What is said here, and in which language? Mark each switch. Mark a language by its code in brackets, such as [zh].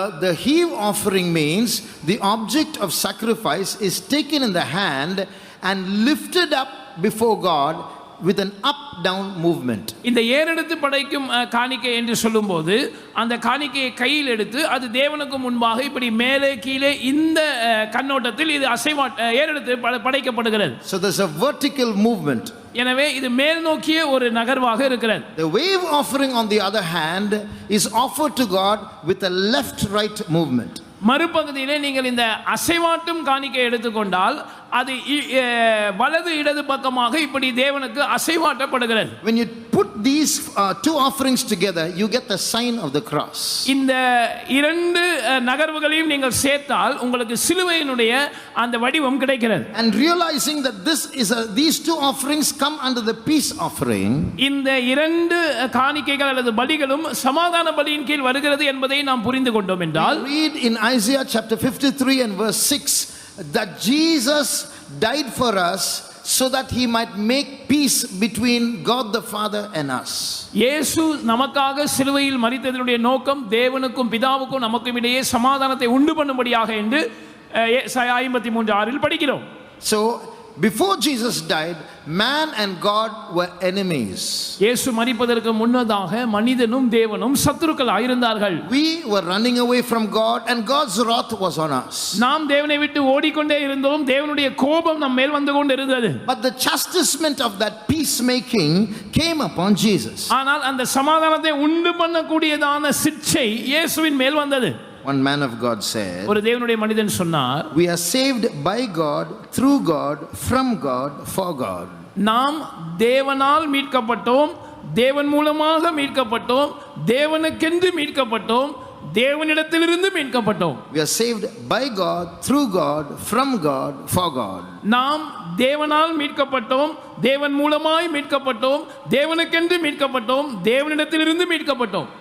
[en] the heave offering means the object of sacrifice is taken in the hand and lifted up before God with an up down movement. [ta] இந்த ஏறெடுத்து படைக்கும் காணிக்கை என்று சொல்லும்போது அந்த காணிக்கையை கையில் எடுத்து அது தேவனுக்கு முன்பாக இப்படி மேலே கீழே இந்த கண்ணோட்டத்தில் இது ஏறெடுத்து படைக்கப்படுகிறது. [en] So there's a vertical movement. [ta] எனவே இது மேல் நோக்கிய ஒரு நகர்வாக இருக்கிறது. [en] The wave offering on the other hand is offered to God with a left right movement. [ta] மறுபகுதியிலே நீங்கள் இந்த அசைவாட்டும் காணிக்கை எடுத்துக்கொண்டால் அது வலது இடது பக்கமாக இப்படி தேவனுக்கு அசைவாட்டப்படுகிறது. [en] When you put these two offerings together, you get the sign of the cross. [ta] இந்த இரண்டு நகர்வுகளையும் நீங்கள் சேர்த்தால் உங்களுக்கு சிலுவையினுடைய அந்த வடிவம் கிடைக்கிறது. [en] And realizing that these two offerings come under the peace offering, [ta] இந்த இரண்டு காணிக்கைகள் அல்லது பலிகளும் சமாதான பலியின் கீழ் வருகிறது என்பதை நாம் புரிந்து கொண்டோம் என்றால், [en] read in Isaiah chapter 53 and verse 6 that Jesus died for us so that he might make peace between God the Father and us. [ta] இயேசு நமக்காக சிலுவையில் மரித்ததனுடைய நோக்கம் தேவனுக்கும் பிதாவுக்கும் நமக்கும் இடையே சமாதானத்தை உண்டு பண்ணும்படியாக என்று ஏசாயா 53:6 படிக்கிறோம். [en] So before Jesus died, man and God were enemies. [ta] இயேசு மரிப்பதற்கு முன்னதாக மனிதனும் தேவனும் சத்துருக்களாய் இருந்தார்கள். [en] We were running away from God and God's wrath was on us. [ta] நாம் தேவனை விட்டு ஓடிக்கொண்டே இருந்தோம், தேவனுடைய கோபம் நம் மேல் வந்து கொண்டு இருந்தது. [en] But the chastisement of that peacemaking came upon Jesus. [ta] ஆனால் அந்த சமாதானத்தை உண்டு பண்ணக்கூடியதான சிட்சை இயேசுவின் மேல் வந்தது. [en] One man of God said, [ta] ஒரு தேவனுடைய மனிதன் சொன்னார், [en] we are saved by God, through God, from God, for God. [ta] நாம் தேவனால் மீட்கப்பட்டோம், தேவன் மூலமாக மீட்கப்பட்டோம், தேவனுக்கென்று மீட்கப்பட்டோம், தேவனிடத்திலிருந்து மீட்கப்பட்டோம். [en] We are saved by God, through God, from God, for God. [ta] நாம் தேவனால் மீட்கப்பட்டோம், தேவன் மூலமாய் மீட்கப்பட்டோம், தேவனுக்கென்று மீட்கப்பட்டோம், தேவனிடத்திலிருந்து மீட்கப்பட்டோம்.